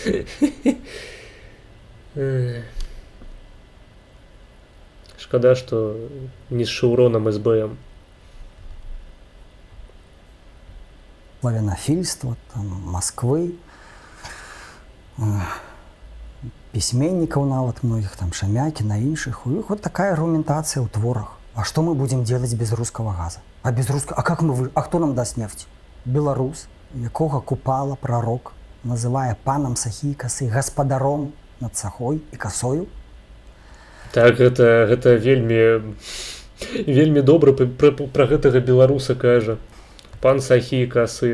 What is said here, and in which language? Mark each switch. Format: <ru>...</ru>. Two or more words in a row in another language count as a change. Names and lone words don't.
<be>Шкада, што не з шаўронам СБМ.</be> <ru>Славянофильство, там, Москвы.</ru> <be>пісьменнікаў нават многіх, там Шамякіна, іншых. У іх</be> <ru>вот такая</ru> <be>аргументацыя ў творах.</be> <ru>А что мы будем делать без русского газа? А как мы а кто нам даст нефть?</ru> <be>Беларус, якога Купала пророк называе панам сахі і касы, гаспадаром над сахой і касою. Так, гэта вельмі добра пра гэтага беларуса кажа. Пан сахі і касы.</be>